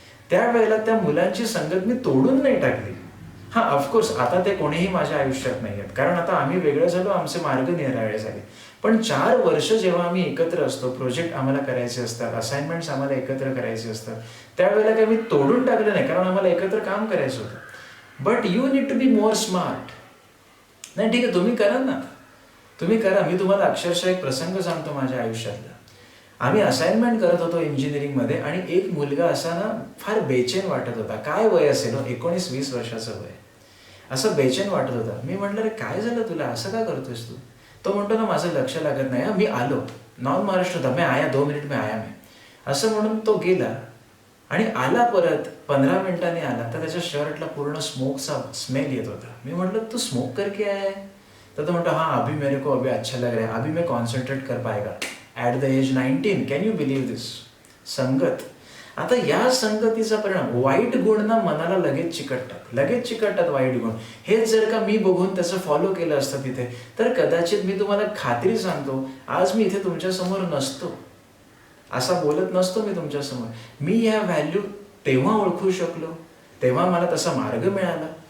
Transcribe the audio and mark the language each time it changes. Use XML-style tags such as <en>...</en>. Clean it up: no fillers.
<mr>त्यावेळेला त्या मुलांची संगत मी तोडून नाही टाकली. हा, ऑफकोर्स आता ते कोणीही माझ्या आयुष्यात नाही आहेत, कारण आता आम्ही वेगळं झालो, आमचे मार्ग निराळे झाले. पण 4 वर्ष जेव्हा आम्ही एकत्र असतो, प्रोजेक्ट आम्हाला करायचे असतात, असाइनमेंट्स आम्हाला एकत्र करायचे असतात, त्यावेळेला काही मी तोडून टाकलं नाही, कारण आम्हाला एकत्र काम करायचं होतं.</mr> <en>But you need to be more smart.</en> <mr>नाही ठीक आहे, तुम्ही करा ना, तुम्ही करा. मी तुम्हाला अक्षरशः एक प्रसंग सांगतो माझ्या आयुष्यातला. आम्ही असाइनमेंट करत होतो इंजिनिअरिंगमध्ये, आणि एक मुलगा असा ना फार बेचैन वाटत होता. काय वय असेल, 19-20 वर्षाचं वय. असं बेचैन वाटत होता. मी म्हटलं रे काय झालं तुला, असं का करतोयस तू. तो म्हणतो ना माझं लक्ष लागत नाही, मी आलो, नॉन महाराष्ट्र होता, मी</mr> <hi>आया 2 मिनिट में आया.</hi> <mr>मी असं म्हणून तो गेला आणि आला परत 15 मिनिटांनी आला, तर त्याच्या शर्टला पूर्ण स्मोकचा स्मेल येत होता. मी म्हटलं</mr> <hi>तू स्मोक करके आया है.</hi> <mr>तर तो म्हणतो</mr> <hi>हाँ अभी मेरे को अभी अच्छा लग रहा है, अभी मैं कॉन्सन्ट्रेट कर पाएगा</hi> <en>At the age 19. Can you believe this. संगत.</en> <mr>आता या संगतीचा परिणाम, वाईट गुण ना मनाला लगेच चिकटतात वाईट गुण. हेच जर का मी बघून त्याचं फॉलो केलं असतं तिथे, तर कदाचित मी तुम्हाला खात्री सांगतो आज मी इथे तुमच्यासमोर नसतो, असा बोलत नसतो मी तुमच्यासमोर. मी ह्या व्हॅल्यू तेव्हा ओळखू शकलो, तेव्हा मला तसा मार्ग मिळाला,</mr>